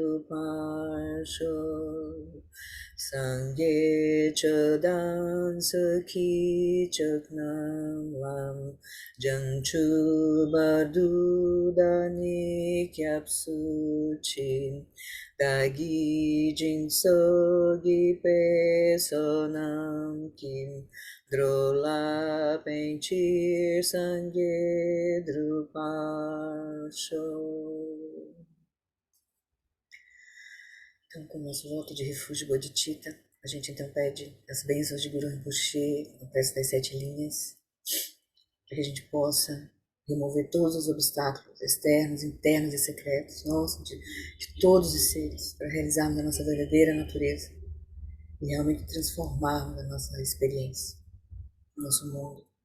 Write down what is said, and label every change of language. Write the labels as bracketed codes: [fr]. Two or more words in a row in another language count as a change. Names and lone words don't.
[bo] འགྲུབ་པར་ཤོག། སངས་རྒྱས་ཆོས་དང་ཚོགས་ཀྱི་མཆོག་རྣམས་ལ། བྱང་ཆུབ་བར་དུ་བདག་ནི་སྐྱབས་སུ་མཆི། བདག་གིས་སྦྱིན་སོགས་བགྱིས་པའི་བསོད་ནམས་ཀྱིས། འགྲོ་ལ་ཕན་ཕྱིར་སངས་རྒྱས་འགྲུབ་པར་ཤོག. [pt] Então, com o nosso voto de refúgio Bodhicitta, a gente então pede as bênçãos de Guru Rinpoche, a prece das 7 linhas, para que a gente possa remover todos os obstáculos externos, internos e secretos, de todos os seres, para realizarmos a nossa verdadeira natureza e realmente transformarmos a nossa experiência, o nosso mundo.